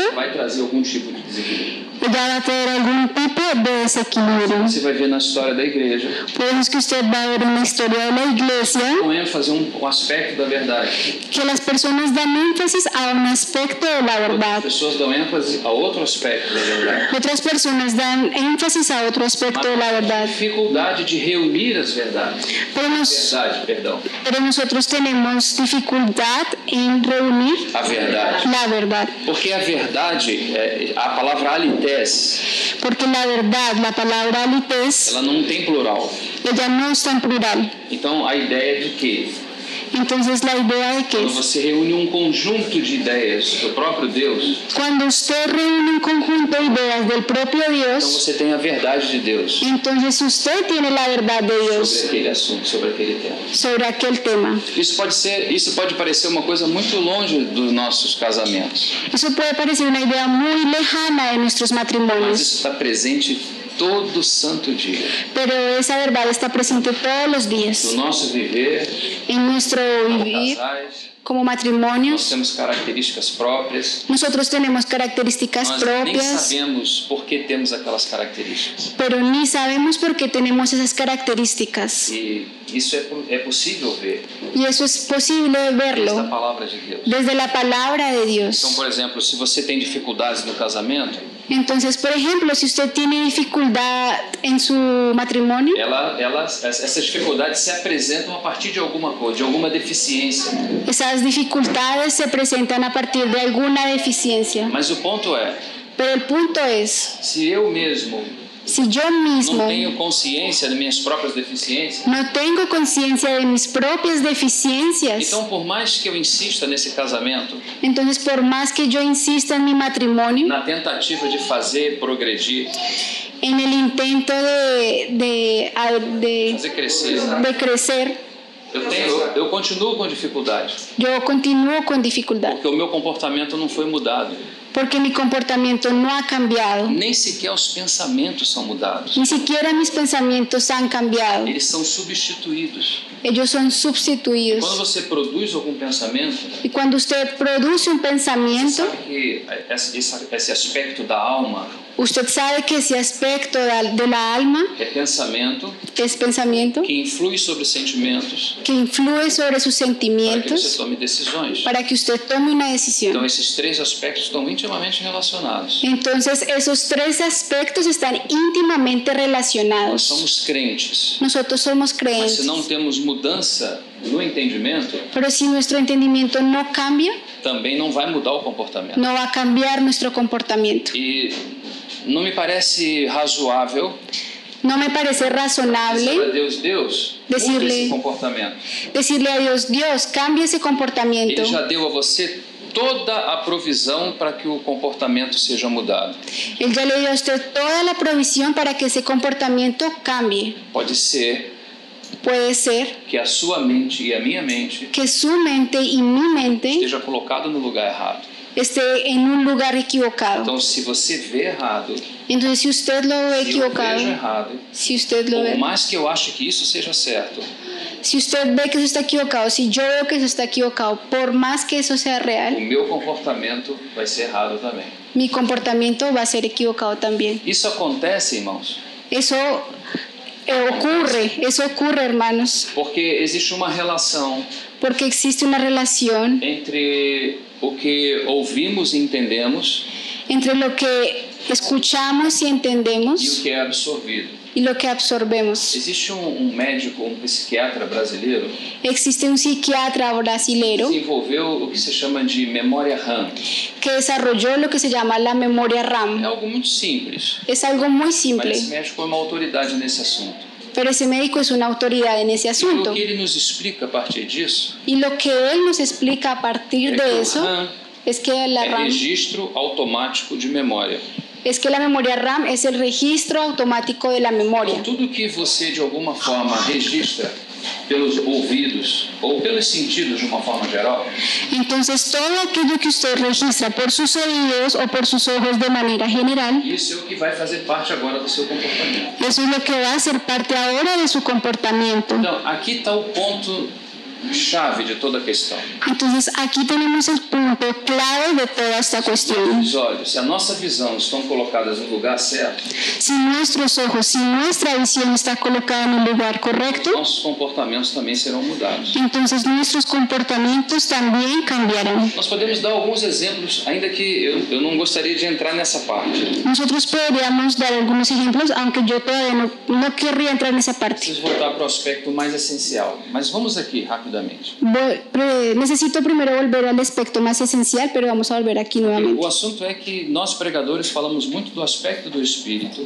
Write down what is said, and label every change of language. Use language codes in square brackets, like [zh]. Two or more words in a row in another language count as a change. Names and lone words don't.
[pt] vai trazer algum tipo de desequilíbrio. [es] ella va a tener algún tipo de desequilibrio. [pt] Você vai ver na história da igreja, [es] Por eso es que usted va a ver en la historia de la iglesia [pt] com ênfase um aspecto da verdade. [es] que las personas dan énfasis a un aspecto de la [pt] As [es] verdad. [pt] pessoas dão ênfase a outro aspecto da verdade. [es] Otras personas dan énfasis a otro aspecto de la verdad. [pt] Dificuldade de reunir as verdades. [es] Pero, [pt] Perdão. [es] pero nosotros tenemos dificultad en reunir [pt] A verdade. [es] la verdad. [pt] Porque a verdade, a palavra alités, [es] Porque la verdad, la palabra alites, [pt] ela não tem plural. [es] ella no está en plural. [pt] Então a ideia de que [es] Entonces la idea de [pt] quando [es] que [pt] você reúne um conjunto de ideias do próprio Deus, [es] cuando usted reúne un conjunto de ideas del propio [pt] então [es] Dios, [pt] você tem a verdade de Deus [es] entonces usted tiene la verdad de [pt] sobre [es] Dios [pt] aquele assunto, sobre aquele tema. [es] sobre aquel tema. [pt] Isso pode parecer uma coisa muito longe dos nossos casamentos, [es] Eso puede parecer una idea muy lejana de nuestros [pt] mas [es] matrimonios, [pt] isso está presente todo santo dia. [es] pero esa verdad está presente todos los [pt] No [es] días. [pt] nosso viver, [es] En nuestro [pt] como [es] vivir [pt] casais, [es] como [pt] nós [es] matrimonios, [pt] temos características próprias. [es] nosotros tenemos características [pt] Nós nem [es] propias, [pt] sabemos por que temos aquelas características. [es] pero ni sabemos por qué tenemos esas características. [pt] E isso é possível ver [es] Y eso es posible [pt] desde a [es] verlo [pt] palavra de Deus. [es] desde la palabra de [pt] Então, [es] Dios. [pt] por exemplo, se você tem dificuldades no casamento, [es] Entonces, por ejemplo, si usted tiene dificultad en su matrimonio, [pt] essas dificuldades se apresentam a partir de alguma coisa, de alguma deficiência. [es] esas dificultades se presentan a partir de alguna deficiencia. [pt] Mas o ponto é, [es] Pero el punto es, [pt] se eu mesmo [es] si yo mismo [pt] não tenho consciência das minhas próprias deficiências, [es] no tengo conciencia de mis propias deficiencias, [pt] então por mais que eu insista nesse casamento, [es] entonces por más que yo insista en mi matrimonio, [pt] na tentativa de fazer progredir, [es] en el intento [pt] fazer crescer, [es] de crecer, [pt] eu continuo com dificuldade, [es] yo continúo con dificultad, [pt] porque o meu comportamento não foi mudado. [es] porque mi comportamiento no ha cambiado. [pt] Nem sequer os pensamentos são mudados. [es] Ni siquiera mis pensamientos han cambiado. [pt] Eles são substituídos. [es] Ellos son [pt] Quando [es] sustituidos. [pt] você produz algum pensamento, [es] Y cuando usted produce un pensamiento, [pt] sabe que esse aspecto da alma [es] usted sabe que ese aspecto de la alma [pt] é pensamento [es] es pensamiento [pt] que influi sobre os sentimentos [es] que influye sobre sus [pt] para que você [es] sentimientos [pt] tome decisões. [es] para que usted tome una [pt] Então [es] decisión. [pt] esses três aspectos estão intimamente relacionados. [es] Entonces esos tres aspectos están íntimamente [pt] Nós [es] relacionados. [pt] somos crentes, [es] Nosotros somos [pt] mas [es] creyentes, [pt] se não temos mudança no entendimento, [es] pero si nuestro entendimiento no cambia, [pt] também não vai mudar o comportamento. [es] no va a cambiar nuestro comportamiento. [pt] E não me parece razoável [es] No me parece [pt] dizer [es] razonable [pt] a Deus, muda esse comportamento. [es] decirle a Dios, Dios, cambia ese comportamiento. [pt] Ele já deu a você toda a provisão para que o comportamento seja mudado. [es] Él ya le dio a usted toda la provisión para que ese comportamiento cambie. [pt] Pode ser [es] Puede ser [pt] que a sua mente e a minha mente [es] que su mente y mi mente [pt] esteja colocado no lugar errado. [es] esté en un lugar equivocado. [pt] Então, se você vê errado, [es] Entonces, si usted lo ve [pt] se eu [es] equivocado, [pt] vejo errado, [es] si usted lo [pt] por [es] ve, [pt] mais que eu ache que isso seja certo, [es] si usted ve que eso está equivocado, si yo veo que eso está equivocado, por más que eso sea [pt] o [es] real, [pt] meu comportamento vai ser errado também. [es] mi comportamiento va a ser equivocado también. [pt] Isso acontece, irmãos, [es] Eso ocurre, hermanos, [pt] porque existe uma relação [es] porque existe una relación [pt] entre o que ouvimos e entendemos [es] entre lo que escuchamos y [pt] e o [es] entendemos [pt] que é absorvido. [es] y lo que absorbemos. [pt] Existe médico, psiquiatra brasileiro [es] Existe un psiquiatra [pt] que [es] brasilero [pt] desenvolveu o que se chama de memória RAM. [es] que desarrolló lo que se llama la memoria [pt] É [es] RAM. [pt] algo muito simples, [es] Es algo muy [pt] mas [es] simple, [pt] esse médico é uma autoridade nesse assunto. [es] Pero ese médico es una autoridad en ese asunto. [pt] E o que ele nos explica a partir disso [es] Y lo que él nos explica a partir de eso es que la [pt] é [es] RAM [pt] registro automático de memória. [es] es que la memoria RAM es el registro automático de la memoria. [pt] Então, tudo que você de alguma forma registra pelos ouvidos ou pelos sentidos de uma forma geral, [es] Entonces, todo aquello que usted registra por sus oídos o por sus ojos de manera general, [pt] isso é o que vai fazer parte agora do seu comportamento. [es] eso es lo que va a ser parte ahora de su comportamiento. [pt] Então, aqui está o ponto chave de toda a questão. [es] Entonces, aquí tenemos el punto clave de toda esta cuestión. [pt] Os olhos, se a nossa visão estão colocadas no lugar certo, [es] Si nuestros ojos, si nuestra visión está colocada en el lugar correcto, [pt] nossos comportamentos também serão mudados. [es] entonces nuestros comportamientos también cambiarán. [pt] Nós podemos dar alguns exemplos, ainda que eu não gostaria de entrar nessa parte. [es] Nosotros podríamos dar algunos ejemplos, aunque yo todavía no querría entrar en esa parte. [pt] Preciso voltar para o aspecto mais essencial, mas vamos aqui rapidamente. [es] Necesito primero volver al aspecto más esencial, pero vamos a volver aquí nuevamente. [pt] O assunto é que nós pregadores falamos muito do aspecto do espírito